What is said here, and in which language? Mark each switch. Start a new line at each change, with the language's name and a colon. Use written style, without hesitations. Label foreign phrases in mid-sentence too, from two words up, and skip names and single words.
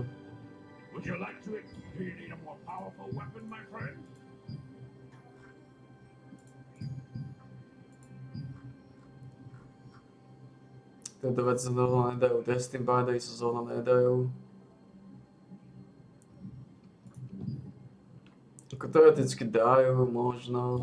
English: Would you like to? Do you need a more powerful weapon, my friend?
Slovak: Tieto veci sa zrovna nedajú, Destin Binders sa zrovna nedajú. Ako teoreticky dajú, možno.